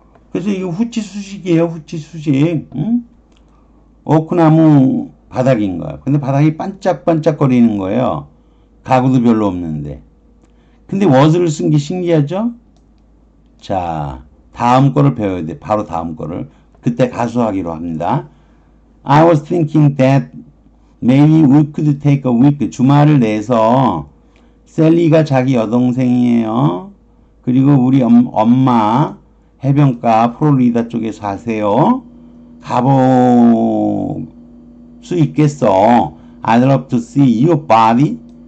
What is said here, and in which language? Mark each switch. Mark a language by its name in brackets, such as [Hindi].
[Korean] 그래서 이거 후치수식이에요. 후치수식. 오크나무 바닥인 거야. 근데 바닥이 반짝반짝거리는 거예요. 가구도 별로 없는데. 근데 was를 쓴 게 신기하죠? 자, 다음 거를 배워야 돼. 바로 다음 거를. 그때 가수하기로 합니다. [English] I was thinking that maybe we could take a week. [Korean] 주말을 내서 셀리가 자기 여동생이에요. 그리고 우리 엄마 해변가 플로리다 쪽에 사세요. 가볼 수 있겠어. [English] I'd love to see your body.